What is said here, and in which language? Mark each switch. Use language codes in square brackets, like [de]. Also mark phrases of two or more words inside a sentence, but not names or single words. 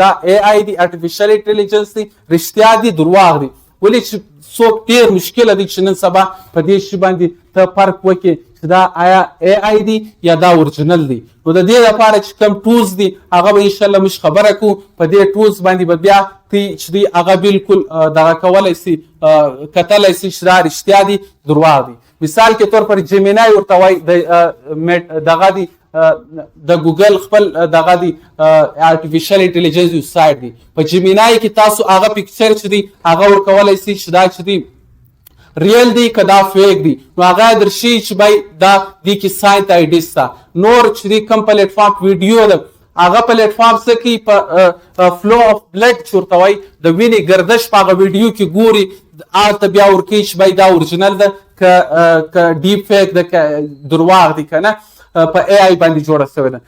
[ps] دا اے آی دی [en] artificial intelligence [ps] دی رښتیا دی درواغ دی ولې چې څوک ډېر مشکله دی چې نن سبا په دې شي باندې ته فرق وکړې چې دا آیا اے آی دی یا دا اورجنل دی نو د دې لپاره چې کوم ټولز دی هغه به انشاءالله موږ خبره کوو په دې ټولز باندې به بیا چې دی هغه بالکل دغه کولی سي کتلی سي چې دا رښتیا دی درواغ دی [ur] مثال کے طور پر [ps] جیمینای ورته وایي دغه دی د ګوګل خپل دغه دی [en] artificial intelligence [ps] یو سایټ دی په جیمینای کې تاسو هغه پکچر چې دی هغه ورکولی سي چې دا چې دی ریل دی که دا فیک دی نو هغه درشي چې بای دا دی کې ساینت آی ډي سته نور چې دی کوم پلیټ فارم ویډیو ده هغه پلیټ فارم څه کوي په [en] flow of blood [ps] چې ورته وایي د وینې ګردش په هغه ویډیو کې ګوري هلته بیا ورکوي چې بای دا اورجینل ده که [en] deep fake [ps] ده که درواغ دي که نه په ای آی باندې جوړه شوې ده.